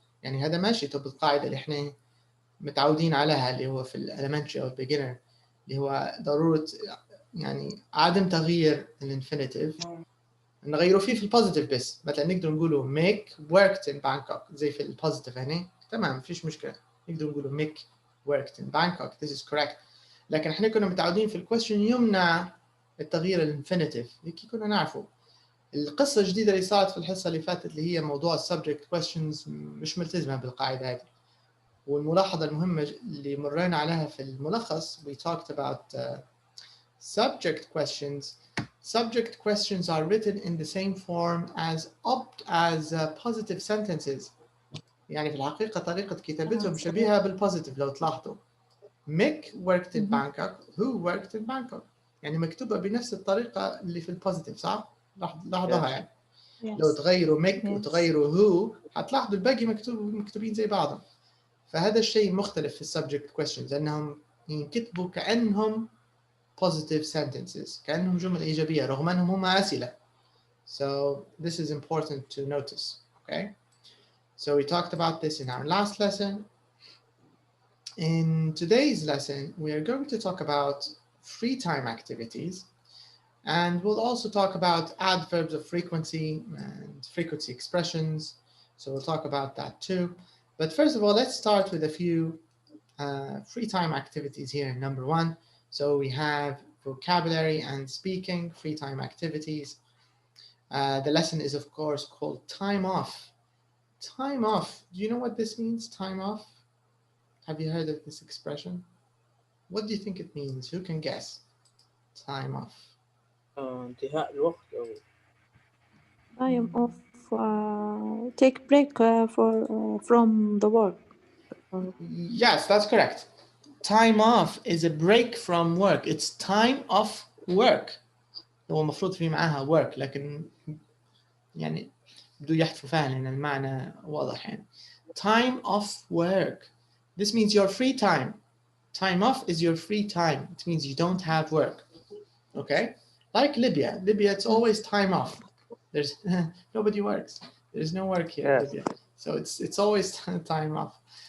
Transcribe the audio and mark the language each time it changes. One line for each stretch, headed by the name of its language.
Arabic: يعني هذا ماشي بالقاعدة اللي احنا متعودين عليها اللي هو في الاليمنتري او beginner اللي هو ضرورة يعني عدم تغيير الانفينيتيف نغيره فيه في البوزيتيف بس. مثلا نقدر نقوله
English: Mick worked in Bangkok
Arabic: زي في البوزيتيف هنا تمام مفيش مشكلة. نقدر نقوله
English: Mick worked in Bangkok. This is correct.
Arabic: لكن احنا كنا متعودين في الكويستشن يمنع التغيير الانفينيتيف. هيك كنا نعرفه. القصة الجديدة اللي صارت في الحصة اللي فاتت اللي هي موضوع subject questions مش ملتزمة بالقاعدة هذه. والملاحظة المهمة اللي مرينا عليها في الملخص
English: we talked about subject questions. Subject questions are written in the same form as positive sentences.
Arabic: يعني في الحقيقة طريقة كتابتهم شبيهة بالpositive لو تلاحظوا.
English: Mick worked in Bangkok. Who worked in Bangkok?
Arabic: يعني مكتوبة بنفس الطريقة اللي في الpositive صح؟ لاحظوها يعني. لو تغيروا Mick وتغيروا who هتلاحظوا الباقي مكتوبين زي بعضهم. فهذا الشيء مختلف في subject questions لأنهم ينكتبوا كأنهم positive sentences كأنهم جمل إيجابية رغم أنهم هم أسئلة.
English: So this is important to notice. Okay. So we talked about this in our last lesson. In today's lesson, we are going to talk about free time activities, and we'll also talk about adverbs of frequency and frequency expressions. So we'll talk about that too. But first of all, let's start with a few free time activities here. Number 1. So we have vocabulary and speaking free time activities. The lesson is of course called time off. Time off. Do you know what this means? Time off? Have you heard of this expression? What do you think it means? Who can guess? Time off.
Arabic: انتهاء الوقت أو
English: I am off. Take break from the work. Yes, that's correct. Time off is a break from work. It's time off work.
Arabic: هو المفروض في معاها work لكن يعني بدو يحذفوا فعلا لأن المعنى واضح يعني.
English: Time off work. This means your free time. Time off is your free time. It means you don't have work. Okay? Like Libya. Libya, it's always time off. There's nobody works. There's no work here in Yes. Libya. So it's always time off.